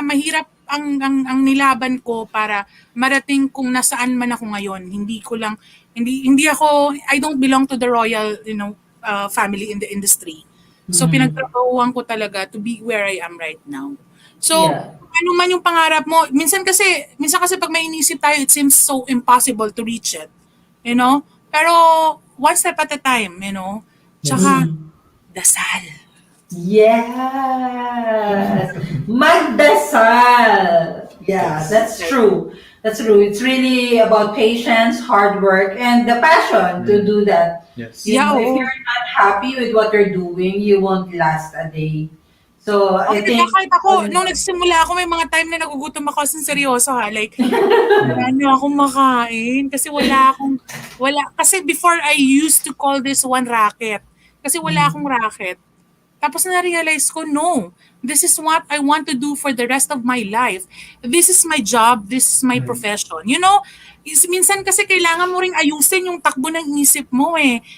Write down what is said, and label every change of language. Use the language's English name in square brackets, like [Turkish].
[Filipino] Mahirap ang nilaban ko para marating kung nasaan man ako ngayon. Hindi ako, [English] I don't belong to the royal, family in the industry. So [Filipino] pinagtrabahuan ko talaga [English] to be where I am right now. [Filipino] So ano man yung pangarap mo, minsan kasi pag may inisip tayo, [English] it seems so impossible to reach it. [Filipino] Pero [English] one step at a time, [Filipino] Tsaka dasal. Yes! Magdasal! [English] Yeah, that's true. That's true. It's really about patience, hard work, and the passion to do that. Yes. If you're not happy with what you're doing, you won't last a day. So, I think... [Filipino] Kahit ako, nung nagsimula ako, may mga time na nagugutom ako sa seryoso ha. Like, wala na akong makain. [English] Kasi kasi before I used to call this one racket. [Filipino] Kasi wala akong racket. Tapos na-realize ko, no, [English] this is what I want to do for the rest of my life. This is my job, this is my profession. [Filipino] Minsan kasi kailangan mo ring ayusin yung takbo ng isip mo eh.